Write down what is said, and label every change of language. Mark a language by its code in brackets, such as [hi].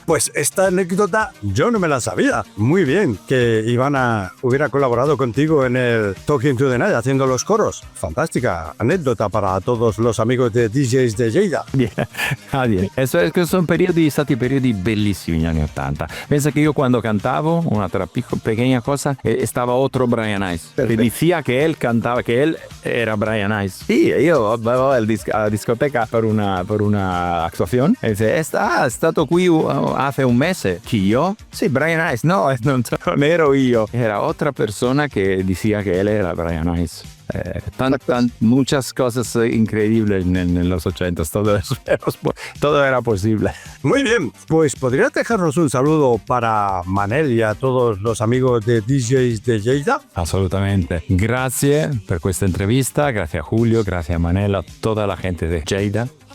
[es] Pues esta anécdota yo no me la sabía. Muy bien que Ivana hubiera colaborado contigo en el Talking to the Night haciendo los coros. Fantástica anécdota para todos los amigos de DJs de Lleida. Bien. [it] Sono stati periodi bellissimi negli anni 80. Pensa che io quando cantavo [es] una pequeña cosa estaba otro Brian Ice. Le decía que él cantaba, que él era Brian Ice. [it] Sí, io andavo a discoteca per una actuación e dice, è stato qui hace un mese. Chi io? Sì, Brian Ice. No, non ero io. [es] Era otra persona que decía que él era Brian Ice. Muchas cosas increíbles en los 80, todo era posible. Muy bien, pues ¿podrías dejarnos un saludo para Manel y a todos los amigos de DJs de Lleida? [it] Assolutamente. Grazie per questa intervista, grazie a Julio, grazie a Manel, [es] a toda la gente de Lleida.